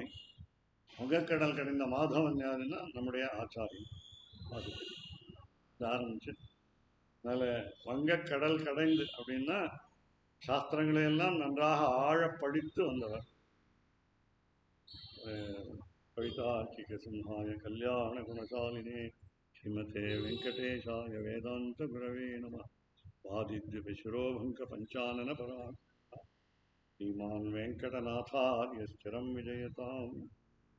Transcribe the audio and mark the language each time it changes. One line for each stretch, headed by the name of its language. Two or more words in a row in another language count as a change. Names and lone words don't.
Tamil: வங்கக்கடல் கடைந்த மாதவன் யாருன்னா நம்முடைய ஆச்சாரியன். அது ஆரம்பிச்சு அதனால் வங்கக்கடல் கடைந்து அப்படின்னா சாஸ்திரங்களையெல்லாம் நன்றாக ஆழ படித்து வந்தவர்.
Sanskrit: कवितार्किकसिंहाय कल्याणगुणशालिने श्रीमते वेङ्कटेशाय वेदान्तगुरवे नमः। वादिद्विपशुरोभङ्कपञ्चाननपरा श्रीमान् वेङ्कटनाथार्य स्थिरं विजयताम्।